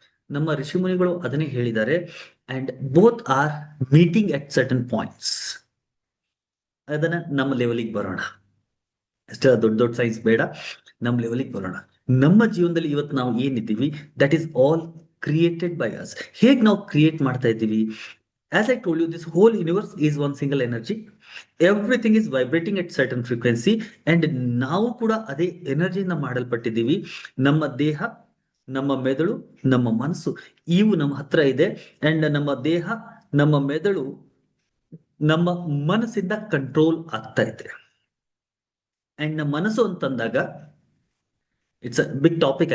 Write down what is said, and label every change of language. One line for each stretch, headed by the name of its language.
Kannada: ನಮ್ಮ ಋಷಿ ಮುನಿಗಳು ಅದನ್ನೇ ಹೇಳಿದ್ದಾರೆ.
English: And both are meeting at certain points.
Kannada: ಅದನ್ನ ನಮ್ಮ ಲೆವೆಲಿಗೆ ಬರೋಣ. ಅಷ್ಟೇ, ದೊಡ್ಡ ದೊಡ್ಡ ಸೈನ್ಸ್ ಬೇಡ, ನಮ್ಮ ಲೆವೆಲಿಗೆ ಬರೋಣ. ನಮ್ಮ ಜೀವನದಲ್ಲಿ ಇವತ್ತು ನಾವು ಏನಿದ್ದೀವಿ,
English: That is all created by us.
Kannada: ಹೇಗೆ ನಾವು ಕ್ರಿಯೇಟ್ ಮಾಡ್ತಾ ಇದ್ದೀವಿ?
English: As I told you, this whole universe is one single energy. Everything is vibrating at certain frequency.
Kannada: And ನಾವು ಕೂಡ ಅದೇ ಎನರ್ಜಿಯಿಂದ ಮಾಡಲ್ಪಟ್ಟಿದ್ದೀವಿ. ನಮ್ಮ ದೇಹ, ನಮ್ಮ ಮೆದುಳು, ನಮ್ಮ ಮನಸ್ಸು ಇವು ನಮ್ಮ ಹತ್ರ ಇದೆ. ಅಂಡ್ ನಮ್ಮ ದೇಹ, ನಮ್ಮ ಮೆದುಳು, ನಮ್ಮ ಮನಸ್ಸಿಂದ ಕಂಟ್ರೋಲ್ ಆಗ್ತಾ ಇದೆ. ಅಂಡ್ ನಮ್ಮ ಮನಸ್ಸು ಅಂತಂದಾಗ
English: It's a big topic.